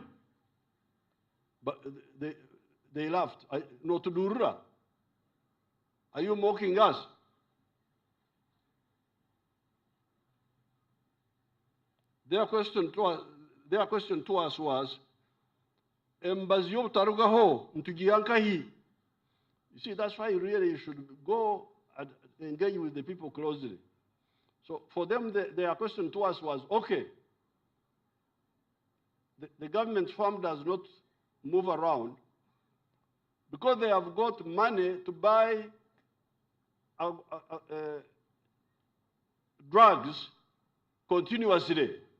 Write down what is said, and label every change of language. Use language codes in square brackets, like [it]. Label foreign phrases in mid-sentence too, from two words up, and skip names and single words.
[en] But they laughed. No, to Durra. Are you mocking us? Their question their question to us was, [nyn] Mbazio tarugaho, ntugiyankahi. [en] You see, that's why really you should go and engage with the people closely. So for them, their question to us was, okay, the government farm does not move around because they have got money to buy drugs continuously.